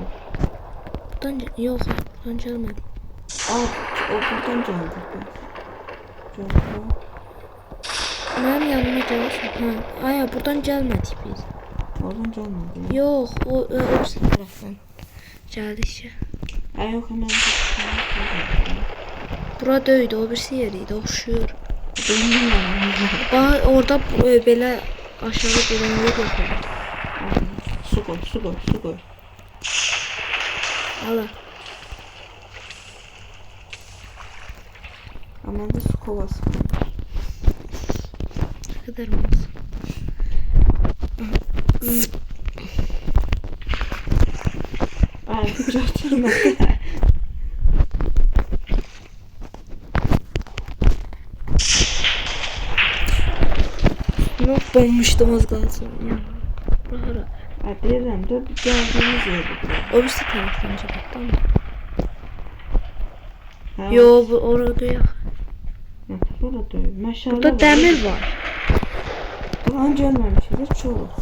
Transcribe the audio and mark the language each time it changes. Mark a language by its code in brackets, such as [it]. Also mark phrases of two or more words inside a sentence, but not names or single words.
[tr] Buradan yok. Buradan gelmedi. Aa, o buradan geldik biz. Yok. Benim yanıma gelirsin. Ha. Aya, buradan gelmedik biz. Oradan gelmedi. Yok, o öbürsü taraftan geldik ya. Ay yok hemen. [az] Bura döydü, o birisi yeriydi, oxşuyur. [tr] Benim [az] Bax, orada belə aşağı gedən yer yox. [tr] Su koy, su koy, su koy. Ala. Ama da su kovası var. Ne kadar mı olsun? Ay, götürme. [az] Yok, bombuşdum az qalsın. Ya. Bura. Ay, deyirəm də gəldiyimiz yerdir. [tr] O birisi taraftan cəbətdən mi? [az] Hə, Yo, bu orada yox. Burada deyil. Məşələ Burada var. dəmir var. Buran gəlməmişik, çox.